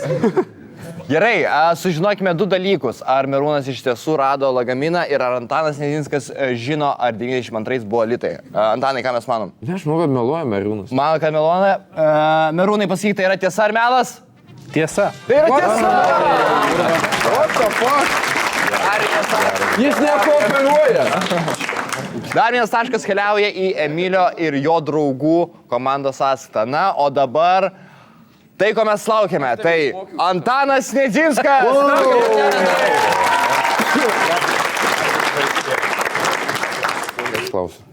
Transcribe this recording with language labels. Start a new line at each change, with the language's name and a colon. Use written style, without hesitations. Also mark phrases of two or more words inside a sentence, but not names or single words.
Lithuanian: Gerai, sužinokime du dalykus. Ar Merūnas iš tiesų rado lagaminą ir ar Antanas Nedzinskas žino, ar 92 buvo litai. Antanai, ką mes manom? Ne, aš manau, kad meluoja Merūnas. Mano, kad Merūnai pasakyk, tai yra tiesa ar melas? Tiesa. Tai yra tiesa!
English: What the fuck?
Lithuanian: Dar vienas, Jis nekooperuoja. dar vienas taškas keliauja į Emilio ir jo draugų komandos sąskaitą. Na, o dabar tai, ko mes laukiame, tai Antanas Nedzinskas. Klausiu.